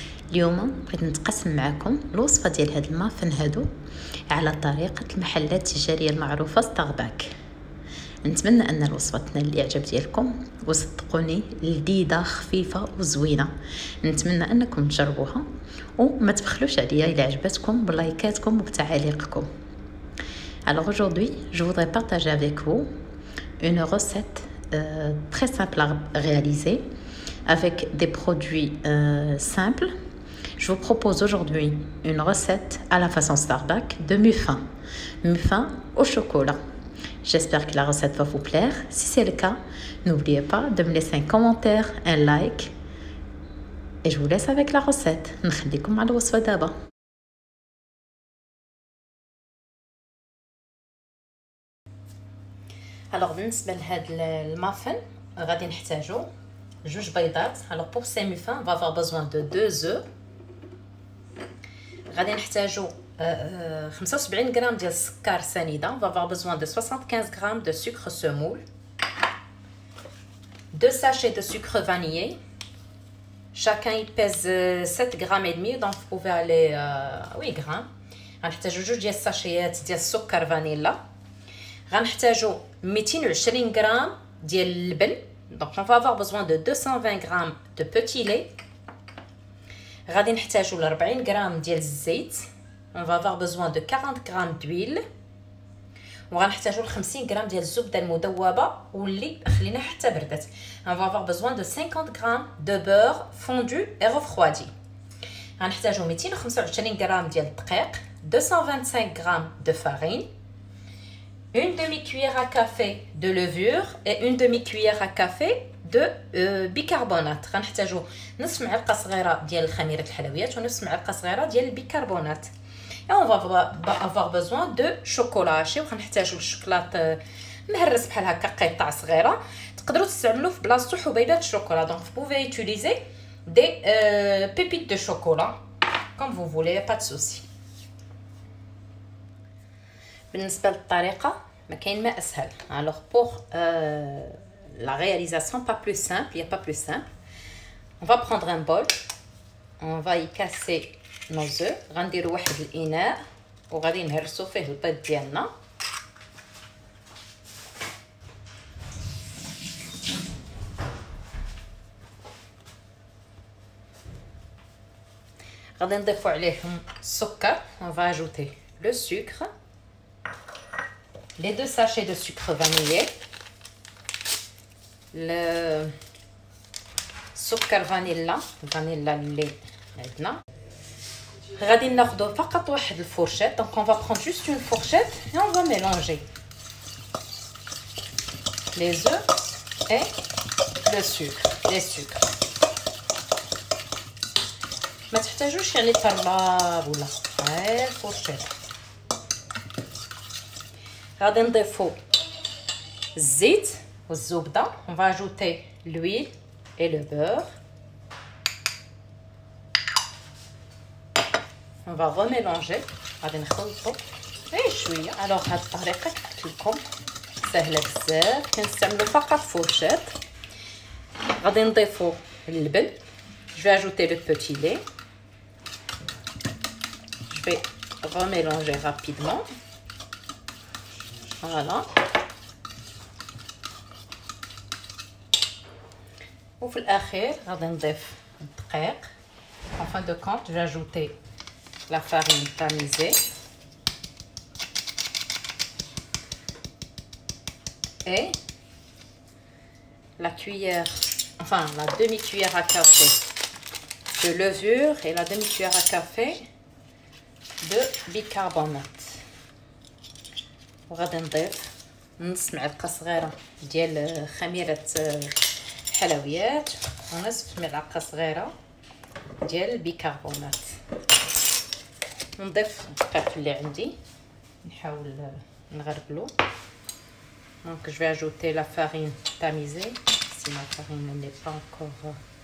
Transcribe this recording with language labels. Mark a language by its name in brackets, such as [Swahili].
[Arabic] اليوم بغيت نتقاسم معكم الوصفه ديال هاد المافن هادو على طريقه المحلات التجاريه المعروفه ستارباك. نتمنى ان الوصفه تنال الاعجاب ديالكم، وصدقوني لذيذه خفيفه وزوينه. نتمنى انكم تجربوها وما تبخلوش عليا الا عجبتكم بلايكاتكم وبتعاليقكم. [French] Alors aujourd'hui, je voudrais partager avec vous une recette très simple à réaliser avec des produits simples. Je vous propose aujourd'hui une recette à la façon Starbucks de muffin au chocolat. J'espère que la recette va vous plaire. Si c'est le cas, n'oubliez pas de me laisser un commentaire, un like. Et je vous laisse avec la recette. [Arabic] نخليكم مع الوصفة دابا. Alors بالنسبة لهاد المافن غادي نحتاجو جوج بيضات. [French] Alors pour ces muffins on va avoir besoin de 2 œufs. [Arabic] غادي نحتاجو 75 غرام ديال السكر سنيده. [French] On va avoir besoin de 75 grammes de sucre semoule, 2 sachets de sucre vanillé. Chacun il pèse 7 grammes et demi, donc vous pouvez aller 8 grammes. [Arabic] غنحتاجو جوج ديال الساشيات ديال السكر فانيلا. غنحتاجو 220 غرام ديال اللبن. [French] Donc on va avoir besoin de 220 grammes de petit lait. [Arabic] غادي نحتاجو ل 40 غرام ديال الزيت. [French] On va avoir besoin de 40 grammes d'huile. [Arabic] وغنحتاجو ل 50 غرام ديال الزبده المذوبه واللي خلينا حتى بردت. [French] On va avoir besoin de 50 grammes de beurre fondu et refroidi. [Arabic] غنحتاجو 225 غرام ديال الدقيق, [French] 225 grammes de farine, une demi-cuillère à café de levure et une demi-cuillère à café de bicarbonate. [Arabic] غنحتاجو نصف معلقه صغيره ديال الخميره الحلويات ونصف معلقه صغيره ديال البيكربونات. [French] Et on va avoir besoin de chocolat haché. [Arabic] وغنحتاجو الشوكولات مهرس بحال هكا قطع صغيره. تقدروا تستعملوا في بلاصتو حبيبات الشوكولا. [French] Donc vous pouvez utiliser des pépites de chocolat comme vous voulez, pas de souci. [Arabic] بالنسبه للطريقه ما كاين ما اسهل. [French] Alors pour la réalisation pas plus simple, il y a pas plus simple. On va prendre un bol, on va y casser nos œufs. [Arabic] غنديروا واحد الاناء وغادي نهرسوا فيه البيض ديالنا. غادي نضيفوا عليهم السكر. [French] On va ajouter le sucre, les 2 sachets de sucre vanillé, le [Arabic] سكر فانيلا اللي عندنا. غادي ناخذ فقط واحد الفورشيت. [French] Donc on va prendre juste une fourchette et on va mélanger les œufs et le sucre, les sucres. [Arabic] ما تحتاجوش يعني طراب ولا غير فورشيت. غادي نضيفو الزيت والزبده. [French] On va ajouter l'huile et le beurre. On va remélanger. [Arabic] غادي نخلطو غير شويه. الوغ هاد الطريقه قلت لكم سهله بزاف، كنستعملوا فقط فورشيت. غادي نضيفو اللبن. [French] Je vais ajouter le petit lait. Je vais remélanger rapidement. Voilà. [Arabic] وفي الأخير غادي نضيف الدقيق. [French] En fin de compte, je vais ajouter la farine tamisée et la cuillère, enfin la demi-cuillère à café de levure et la demi-cuillère à café de bicarbonate. [Arabic] وغادي نضيف نص معلقه صغيره ديال خميره الحلويات ونصف معلقه صغيره ديال البيكربونات. نضيف الدقيق اللي عندي نحاول نغربلو. [French] Donc je vais ajouter la farine tamisée si ma farine n'est pas encore